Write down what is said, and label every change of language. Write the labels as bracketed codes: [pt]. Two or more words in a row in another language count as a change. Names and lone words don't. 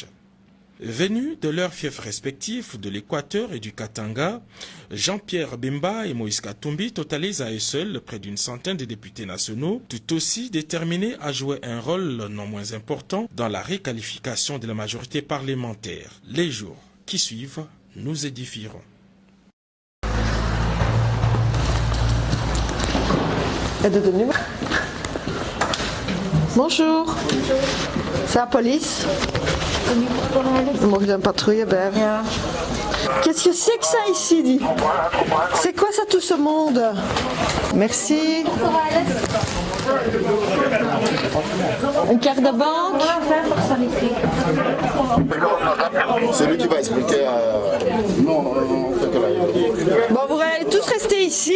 [fr] Venus de leurs fiefs respectifs de l'Équateur et du Katanga, Jean-Pierre Bemba et Moïse Katumbi totalisent à eux seuls près d'une centaine de députés nationaux, tout aussi déterminés à jouer un rôle non moins important dans la requalification de la majorité parlementaire. Les jours qui suivent nous édifieront. Bonjour. C'est la police. [nl] Mocht je een patrouille bij hebben? Ja. [fr] Qu'est-ce que c'est que ça ici, dit? C'est quoi ça, tout ce monde? Merci. Une carte de banque. C'est lui qui va expliquer. Bon, vous allez tous rester ici.